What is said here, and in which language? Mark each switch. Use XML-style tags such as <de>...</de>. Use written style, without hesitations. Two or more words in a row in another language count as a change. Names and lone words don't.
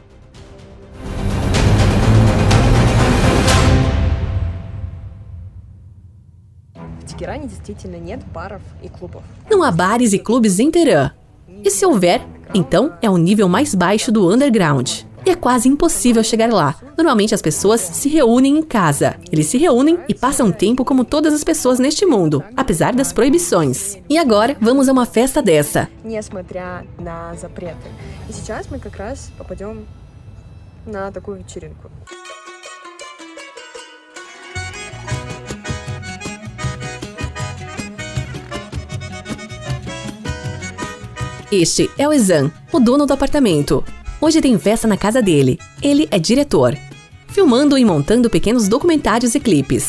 <pt>Não há bares e clubes em Teherã. E se houver, então é o nível mais baixo do underground. E é quase impossível chegar lá. Normalmente as pessoas se reúnem em casa. Eles se reúnem e passam tempo como todas as pessoas neste mundo, apesar das proibições. E agora, vamos a uma festa dessa.</pt> <ru>Несмотря на запреты. И сейчас мы как раз попадем на такую вечеринку.</ru> <pt>Este é o Ezan, o dono do apartamento. Hoje tem festa na casa dele. Ele é diretor, filmando e montando pequenos documentários e clipes.</pt>